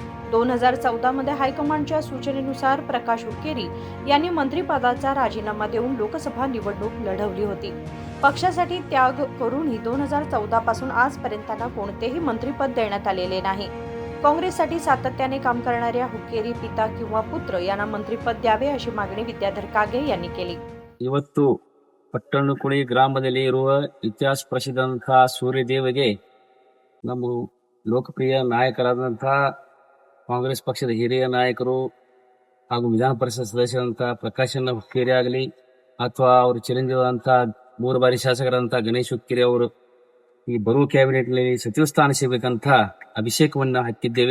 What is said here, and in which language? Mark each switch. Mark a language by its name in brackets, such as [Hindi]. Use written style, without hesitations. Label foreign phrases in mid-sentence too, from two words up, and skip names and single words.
[Marathi] 2014 मध्ये हायकमांडच्या सूचनेनुसार प्रकाश हुक्केरी यांनी मंत्रिपदाचा राजीनामा देऊन लोकसभा निवडणूक लढवली होती। पक्षासाठी त्याग करूनही 2014 पासून आजपर्यंत त्यांना कोणतेही मंत्रिपद देण्यात आलेले नाही। काँग्रेससाठी सातत्याने काम करणाऱ्या हुक्केरी पिता किंवा पुत्र यांना मंत्रिपद द्यावे अशी मागणी विद्याधर कागे यांनी केली। [Kannada] ಇವತ್ತು ಪಟ್ಟಣಕುಳಿ ಗ್ರಾಮದಲ್ಲಿ ಇರುವ ಇತಿಹಾಸ ಪ್ರಸಿದ್ಧಂತಹ ಸೂರ್ಯದೇವಗೆ ನಮ್ಮ ಲೋಕಪ್ರಿಯ ನಾಯಕರಾದಂತಹ ಕಾಂಗ್ರೆಸ್ ಪಕ್ಷದ ಹಿರಿಯ ನಾಯಕರು ಹಾಗೂ ವಿಧಾನ ಪರಿಷತ್ ಸದಸ್ಯರಾದಂತಹ ಪ್ರಕಾಶಣ್ಣ ಹುಕ್ಕೇರಿ ಆಗಲಿ ಅಥವಾ ಅವರು ಚಿರಂಜೀವಿಯಾದಂತಹ 3 ಬಾರಿ ಶಾಸಕರಾದಂತಹ ಗಣೇಶ್ ಹುಕ್ಕೇರಿ ಅವರು ಈ ಬರುವ ಕ್ಯಾಬಿನೆಟ್ನಲ್ಲಿ ಸಚಿವ ಸ್ಥಾನ ಸಿಗಬೇಕಂತ ಅಭಿಷೇಕವನ್ನ ಹಾಕಿದ್ದೇವೆ।